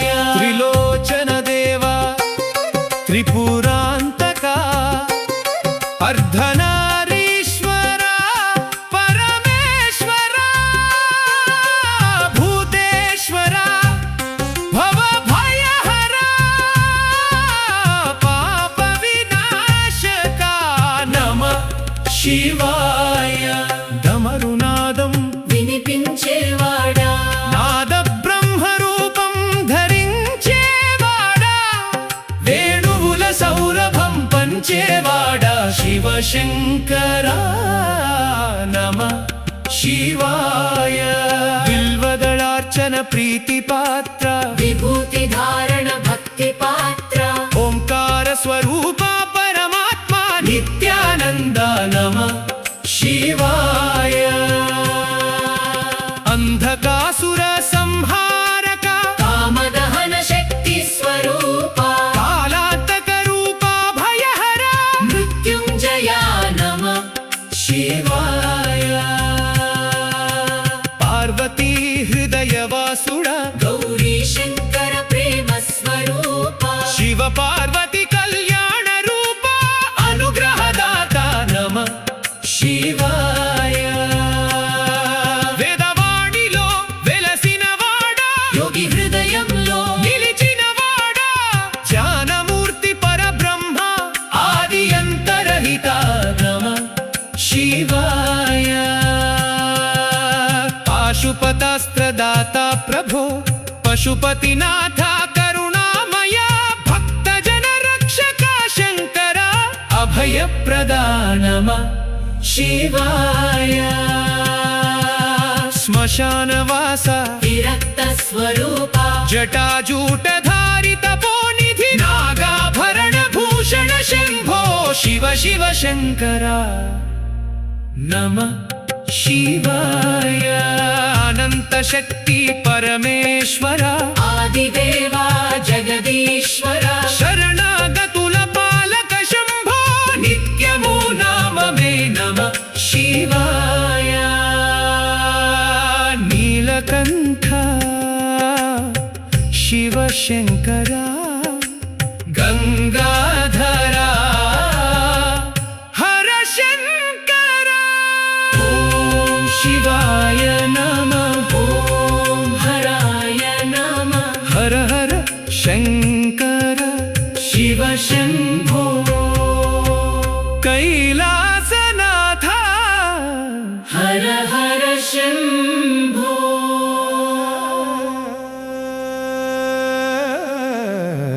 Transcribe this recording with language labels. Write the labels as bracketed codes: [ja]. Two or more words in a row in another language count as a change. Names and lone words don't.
[sa] त्रिलोचन देवा त्रिपुरांतका अर्धनारीश्वरा परमेश्वरा भूतेश्वरा भवभयहरा पाप विनाशका नमः शिवाय डमरुनादं [te] వినిపించేవాడా నాద బ్రహ్మరూపం ధరించేవాడా వేణువుల సౌరభం పంచేవాడా శివ శంకరా [sa] నమః శివాయ बिल्वदलार्चन प्रीतिपात्र [te] విభూతి ధారణ భక్తి పాత్ర [sa] ओंकार स्वरूप परमात्मा [te] నిత్యానంద [sa] నమః శివాయ अंधकासुर संहारक [te] కామదహన శక్తి స్వరూప [sa] कालातक रूप भयहर [te] మృత్యుంజయ [sa] నమః శివాయ [te] పార్వతీ హృదయ వాసుడ గౌరీ శంకర ప్రేమ స్వరూప [sa] शिव पार्वती कल्याण रूप [te] అనుగ్రహదాత [sa] నమః శివాయ [te] వేదవాణిలో వెలసినవాడా యోగి హృదయంలో నిలిచినవాడా జ్ఞానమూర్తి పరబ్రహ్మ ఆది అంతరహిత [sa] నమః శివాయ पाशुपतास्त्रदाता प्रभो पशुपतिनाथ करुणामय भक्तजन रक्षक शंकर [te] అభయప్రదా [sa] నమః శివాయ श्मशानवास [te] విరక్త స్వరూప [sa] जटाजूटधारि तपोनिधि नागाभरण भूषण शंभो शिव शिव शंकर నమః శివాయ अनंत शक्ति परमेश्वर [te] ఆదిదేవా జగదీశ్వర శరణాగతుల పాలక శంభో నిత్యము నామమే [sa] నమః శివాయ नीलकंठ शिव शंकर [te] గంగాధరా [sa] हर शंकर ఓం శివాయ నమః ఓం హరాయ నమః हर हर शंकर [te] శివ శంభో [sa] कैलासनाथ [te] హర హర శంభో